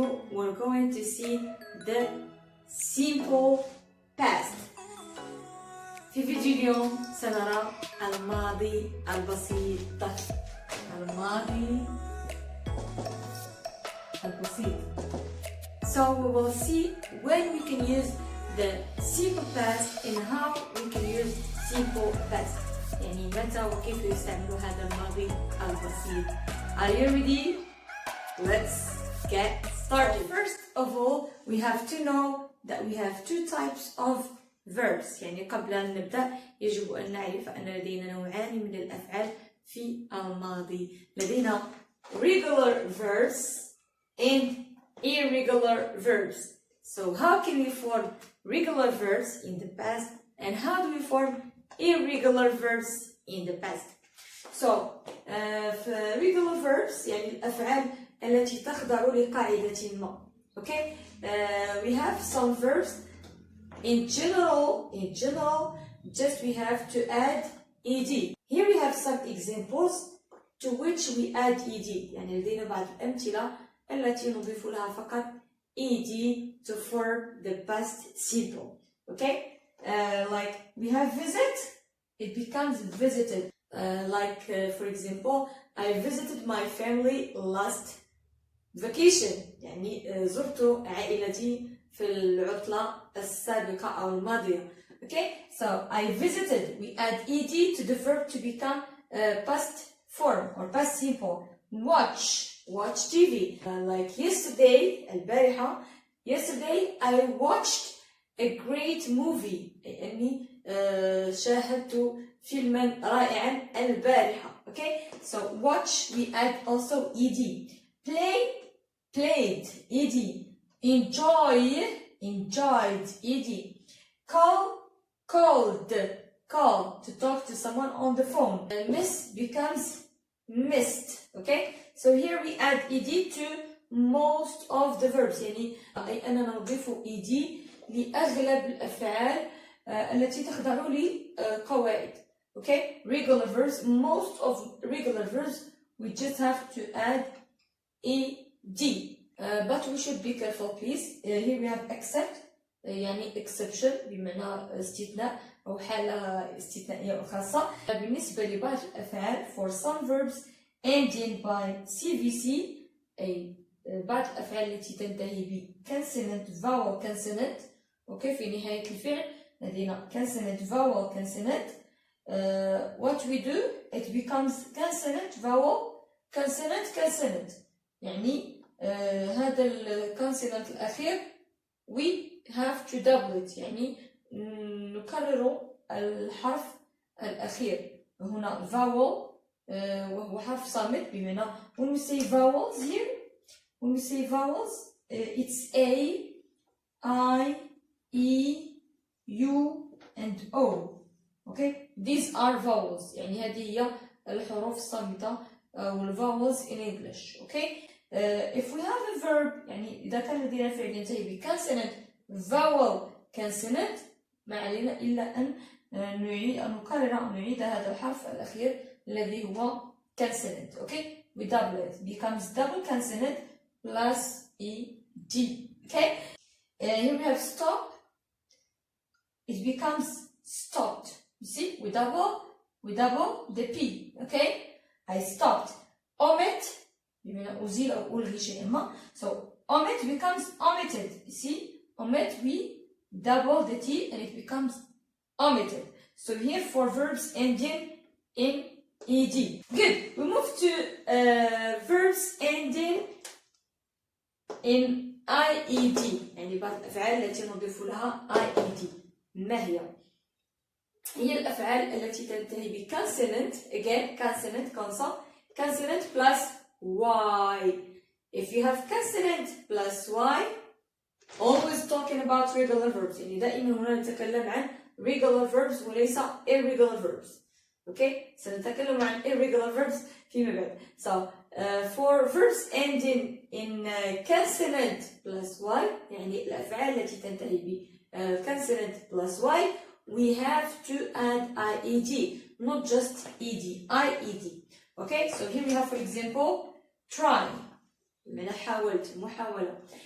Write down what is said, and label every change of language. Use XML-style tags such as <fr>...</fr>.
<en>we're going to see the simple past.</en> <ar>في فيديو اليوم سنرى الماضي البسيط. الماضي البسيط.</ar> <en>So we will see when we can use the simple past and how we can use simple past.</en> <ar>يعني متى وكيف يستعملوا هذا الماضي البسيط.</ar> <en>Are you ready? Let's get started. First of all, we have to know that we have two types of verbs.</en> <ar>يعني قبل أن نبدأ يجب أن نعرف أن لدينا نوعان من الأفعال في الماضي. لدينا</ar> <en>regular verbs and irregular verbs. So how can we form regular verbs in the past and how do we form irregular verbs in the past? So regular verbs</en> <ar>يعني الأفعال التي تخضع لقاعدة ما.</ar> <en>Okay, we have some verbs. In general, just we have to add ed. Here we have some examples to which we add ed.</en> <ar>يعني لدينا بعض الأمثلة التي نضيف لها فقط ed</ar> <en>to form the past simple. Okay, like we have visit, it becomes visited. For example, I visited my family last vacation.</en> <ar>يعني زرت عائلتي في العطلة السابقة أو الماضية.</ar> <en>Okay, so I visited. We add ed to the verb to become past form or past simple. Watch TV. Like yesterday,</en> <ar>البارحة.</ar> <en>Yesterday I watched a great movie.</en> <ar>يعني شاهدت فيلما رائعا البارحة.</ar> <en>Okay, so watch we add also ed. Played ed. Enjoyed ed. Called to talk to someone on the phone. Miss becomes missed. Okay, so here we add ed to most of the verbs.</en> <ar>يعني أي أننا نضيف ed لأغلب الأفعال التي تخضع لقواعد.</ar> <en>Okay, regular verbs, most of regular verbs we just have to add ed. But we should be careful please. Here we have except</en> <ar>يعني exception بمعنى استثناء أو حالة استثنائية خاصة. بالنسبة لبعض الأفعال</ar> <en>for some verbs ending by CVC</en> <ar>أي بعض الأفعال التي تنتهي ب</ar> <en>consonant vowel consonant.</en> <ar>أوكي, في نهاية الفعل لدينا</ar> <en>consonant vowel consonant. What we do, it becomes consonant vowel consonant.</en> <ar>يعني هذا الكونسونانت الأخير</ar> <en>we have to double it.</en> <ar>يعني نكرر الحرف الأخير. هنا</ar> <en>vowel</en> <ar>وهو حرف صامت بمعنى</ar> <en>when we say vowels here, when we say vowels it's A, I, E, U and O. Okay, these are vowels.</en> <ar>يعني هذه هي الحروف الصامتة vowels in English.</ar> <en>Okay, if we have a verb</en> <ar>يعني إذا كان لدينا فعل ينتهي ب consonant vowel consonant ما علينا إلا أن نعيد هذا الحرف الأخير الذي هو consonant.</ar> <en>Okay, we double it, becomes double consonant plus ed. Okay, here we have stop, it becomes stopped. You see, we double the p. Okay, I stopped.</en> <ar>Omit بمعنى أزيل أو ألغي شيئا ما.</ar> <en>So omit becomes omitted. You see, omit we double the t and it becomes omitted. So here for verbs ending in ed. Good. We move to verbs ending in ied.</en> <ar>يعني بعض الأفعال التي نضيف لها ied. ما هي؟ هي الأفعال التي تنتهي ب consonant.</ar> <en>Again, consonant plus y. If you have consonant plus y, always talking about regular verbs.</en> <ar>يعني دائما هنا نتكلم عن</ar> <en>regular verbs</en> <ar>وليس</ar> <en>irregular verbs.</en> <ar>Okay, سنتكلم عن</ar> <en>irregular verbs</en> <ar>فيما بعد.</ar> <en>So for verbs ending in consonant plus y,</en> <ar>يعني الأفعال التي تنتهي ب</ar> <en>consonant plus y, we have to add ied, not just ed, ied. Okay, so here we have for example try.</en> <ar>من حاولت محاولة.</ar>